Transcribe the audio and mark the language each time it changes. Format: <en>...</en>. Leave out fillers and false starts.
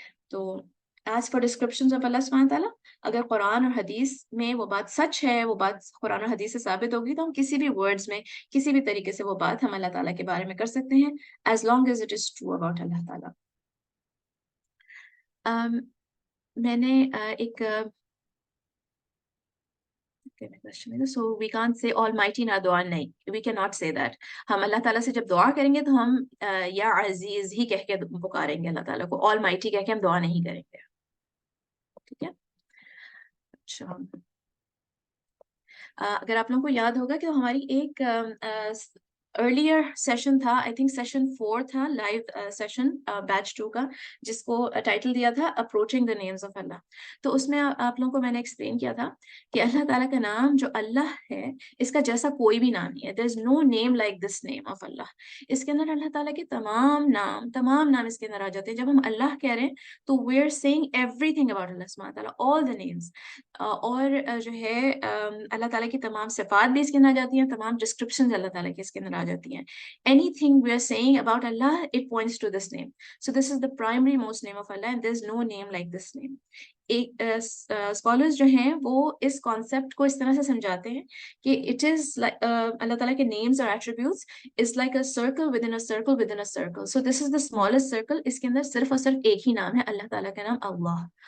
<ur>تو</ur> <en>as far descriptions of</en> <ur>اللہ سبحانہ تعالیٰ، اگر قرآن اور حدیث میں وہ بات سچ ہے، وہ بات قرآن اور حدیث سے ثابت ہوگی، تو ہم کسی بھی ورڈز میں کسی بھی طریقے سے وہ بات ہم اللہ تعالیٰ کے بارے میں کر سکتے ہیں،</ur> <en>As long as it is true about Allah تعالیٰ.</en> <ur>میں نے ایک</ur> <en>so we can't say almighty</en> <ur>نا دعا نہیں،</ur> <en>we cannot say that.</en> <ur>ہم اللہ تعالیٰ سے جب دعا کریں گے تو ہم یا عزیز ہی کہہ کے پکاریں گے اللہ تعالیٰ کو، almighty کہہ کے ہم دعا نہیں کریں گے. ٹھیک ہے. اچھا، اگر آپ لوگوں کو یاد ہوگا کہ ہماری ایک ارلیئر سیشن تھا، آئی تھنک سیشن 4 تھا، لائیو سیشن بیچ 2 کا، جس کو ٹائٹل دیا تھا اپروچنگ دا نیمز آف اللہ. تو اس میں آپ لوگوں کو میں نے ایکسپلین کیا تھا کہ اللہ تعالیٰ کا نام جو اللہ ہے اس کا جیسا کوئی بھی نام نہیں ہے.</ur> <en>There is no name like this name of Allah.</en> <ur>اس کے اندر اللہ تعالیٰ کے تمام نام اس کے اندر آ جاتے ہیں. جب ہم اللہ کہہ رہے ہیں تو</ur> <en>We are seeing everything about Allah سبحانہ تعالیٰ، all the names.</en> <ur>اور جو ہے اللہ تعالیٰ کی تمام صفات بھی اس کے اندر آ جاتی ہیں، تمام ڈسکرپشنز اللہ تعالیٰ کے اس کے اندر آ جاتی ہیں.</ur> <en>Anything we are saying about Allah, it points to this name. So this is the primary most name of Allah, and there's no name like this name.</en> <ur>ایک اسکالرز جو ہیں وہ اس کانسیپٹ کو اس طرح سے سمجھاتے ہیں کہ اٹ از اللہ تعالیٰ کے نیمز اور attributes</ur> <en>is like a circle</en> <ur>with in a circle with in a circle.</ur> <en>So this is the smallest circle.</en> <ur>اس کے اندر صرف اور صرف ایک ہی نام ہے, اللہ تعالیٰ کا نام اللہ.</ur>